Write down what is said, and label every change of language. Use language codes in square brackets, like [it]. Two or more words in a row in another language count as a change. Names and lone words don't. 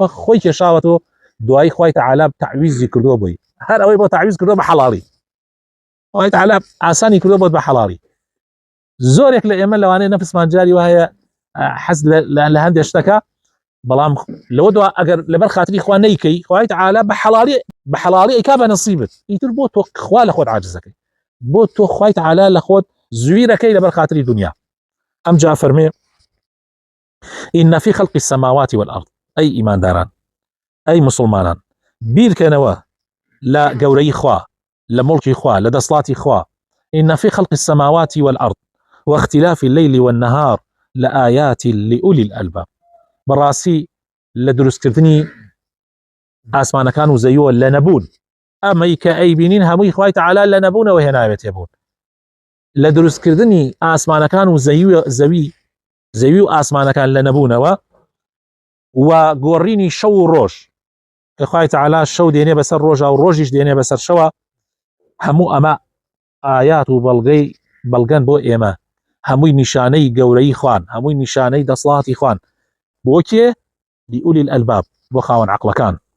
[ckb] خۆی کێشاوەتەوە دوای خوای تەعالی تعویزی کردووە بووی هەر ئەوەی بۆ تعویز کردووە بە حەڵاڵی خوای تەعالی ئاسانی کردووە بۆت بە حەڵاڵی زۆرێک لە ئێمە لەوانەیە نەفسمان جاری وایە حەز لە هەندێک شتەکە بەڵام لەوە دوا ئەگەر لەبەر خاتری خوا نەیکەی خوای تەعالی بە حەڵاڵی ئەیکا بە نەسیبت ئیتر بۆ تۆ خوا لە خۆت عاجزەکەی بۆ تۆ خوای تەعالی لە خۆت زویرەکەی لەبەر خاتری دنیا ئەم جا فەرمێ [ar] إن في خلق السماوات والأرض [ckb] أي إيمان داران أي مسلمانان بیرکەنەوە لە گەورەی خوا لە مڵکی خوا لە دەسڵاتی خوا [ar] إن في خلق السماوات والأرض واختلاف الليل والنهار لآيات لأولي الألباب [ckb] بەڕاستی لە دروستکردنی ئاسمانەکان و زەویەوە لە نەبوون ئەمەی کە ئەیبینین هەمووی خوای تەعالی لە نەبوونەوە هێناوێت هێبوون لە دروستکردنی ئاسمانەکان و زەوی و ئاسمانەکان لە نەبوونەوە و گۆڕینی شەو و ڕۆژ کە خوای تەعالی شەو دێنێ بەسەر ڕۆژە و ڕۆژیش دێنێ بەسەر شەوە هەموو ئەمە ئايات و بەڵگەن بۆ ئێمە هەمووی نیشانەی گەورەی خوان هەمووی نیشانەی دەسڵاتی خوان بۆ کێ [ar] لأولی الألباب [ckb] بۆ خاوەن عەقڵەکان